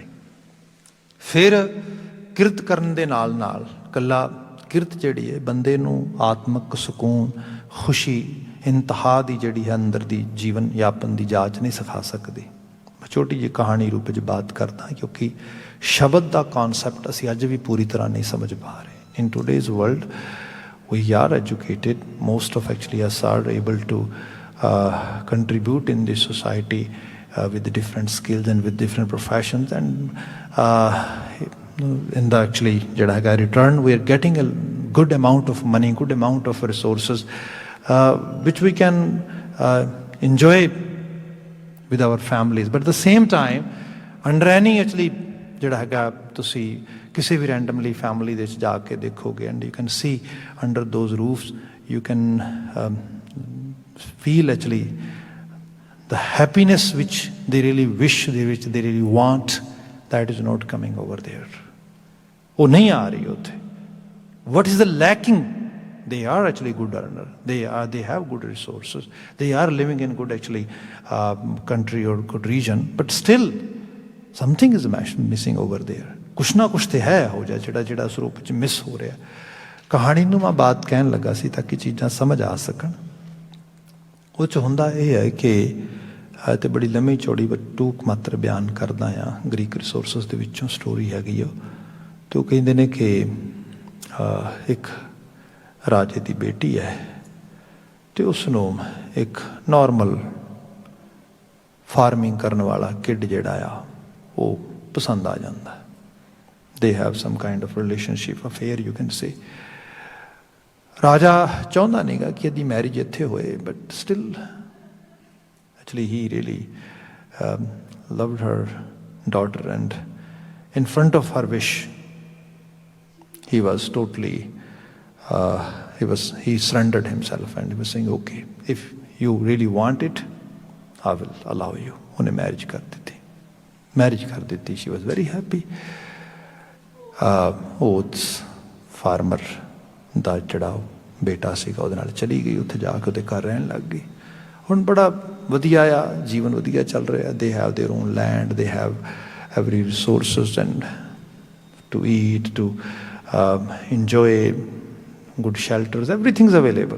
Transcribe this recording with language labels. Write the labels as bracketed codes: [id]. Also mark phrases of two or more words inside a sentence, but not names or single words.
[pa] ਫਿਰ ਕਿਰਤ ਕਰਨ ਦੇ ਨਾਲ ਨਾਲ ਇਕੱਲਾ ਕਿਰਤ ਜਿਹੜੀ ਹੈ ਬੰਦੇ ਨੂੰ ਆਤਮਿਕ ਸਕੂਨ, ਖੁਸ਼ੀ, ਇੰਤਹਾ ਦੀ ਜਿਹੜੀ ਹੈ ਅੰਦਰ ਦੀ ਜੀਵਨ ਯਾਪਨ ਦੀ ਜਾਂਚ ਨਹੀਂ ਸਿਖਾ ਸਕਦੀ। ਮੈਂ ਛੋਟੀ ਜਿਹੀ ਕਹਾਣੀ ਰੂਪ ਵਿੱਚ ਬਾਤ ਕਰਦਾ, ਕਿਉਂਕਿ ਸ਼ਬਦ ਦਾ ਕਨਸੈਪਟ ਅਸੀਂ ਅੱਜ ਵੀ ਪੂਰੀ ਤਰ੍ਹਾਂ ਨਹੀਂ ਸਮਝ ਪਾ ਰਹੇ। [en] in today's world we are educated, most of actually us are able to contribute in this society with the different skills and with different professions, and in the actually [pa] ਜਿਹੜਾ ਹੈਗਾ [en] return we are getting a good amount of money, good amount of resources which we can enjoy with our families, but at the same time under any actually [pa] ਜਿਹੜਾ ਹੈਗਾ ਤੁਸੀਂ ਕਿਸੇ ਵੀ ਰੈਂਡਮਲੀ ਫੈਮਿਲੀ ਦੇ ਵਿੱਚ ਜਾ ਕੇ ਦੇਖੋਗੇ [en] and you can see under those roofs you can feel actually the happiness which they really wish, they which they really want, that is not coming over there. [pa] ਉਹ ਨਹੀਂ ਆ ਰਹੀ ਉੱਥੇ। [en] what is the lacking? They are actually good earner. They have good resources. They are living in good actually country or good region, but still something is missing over there. [pa] ਕੁਛ ਨਾ ਕੁਛ ਤੇ ਹੈ ਹੋ ਜਿਹੜਾ ਉਸ ਰੂਪ ਵਿੱਚ ਮਿਸ ਹੋ ਰਿਹਾ। ਕਹਾਣੀ ਨੂੰ ਮੈਂ ਬਾਤ ਕਹਿਣ ਲੱਗਾ ਸੀ ਤਾਂ ਕਿ ਚੀਜ਼ਾਂ ਸਮਝ ਆ ਸਕਣ। ਉਹ 'ਚ ਹੁੰਦਾ ਇਹ ਹੈ ਕਿ ਤੇ ਬੜੀ ਲੰਮੀ ਚੌੜੀ ਟੂਕ ਮਾਤਰ ਬਿਆਨ ਕਰਦਾ ਆ। ਗ੍ਰੀਕ ਰਿਸੋਰਸਿਸ ਦੇ ਵਿੱਚੋਂ ਸਟੋਰੀ ਹੈਗੀ ਉਹ। ਅਤੇ ਉਹ ਕਹਿੰਦੇ ਨੇ ਕਿ ਇੱਕ ਰਾਜੇ ਦੀ ਬੇਟੀ ਹੈ ਅਤੇ ਉਸ ਨੂੰ ਇੱਕ ਨੋਰਮਲ ਫਾਰਮਿੰਗ ਕਰਨ ਵਾਲਾ ਕਿਡ ਜਿਹੜਾ ਆ ਉਹ ਪਸੰਦ ਆ ਜਾਂਦਾ। [en] They have some kind of relationship affair, you can say. [pa] ਰਾਜਾ ਚਾਹੁੰਦਾ ਨਹੀਂਗਾ ਕਿ ਇਹਦੀ ਮੈਰਿਜ ਇੱਥੇ ਹੋਏ, [en] but still actually he really loved her daughter, and in front of her wish he was totally he surrendered himself and he was saying, okay, if you really want it I will allow you. [pa] ਉਹਨੇ ਮੈਰਿਜ ਕਰ ਦਿੱਤੀ। [en] she was very happy. [pa] ਉਸ ਫਾਰਮਰ ਦਾ ਜਿਹੜਾ ਬੇਟਾ ਸੀਗਾ ਉਹਦੇ ਨਾਲ ਚਲੀ ਗਈ, ਉੱਥੇ ਜਾ ਕੇ ਉਹਦੇ ਘਰ ਰਹਿਣ ਲੱਗ ਗਈ। ਹੁਣ ਬੜਾ ਵਧੀਆ ਆ, ਜੀਵਨ ਵਧੀਆ ਚੱਲ ਰਿਹਾ। [en] They have their own land, they have every resources and to eat, to enjoy good shelters, everything is available.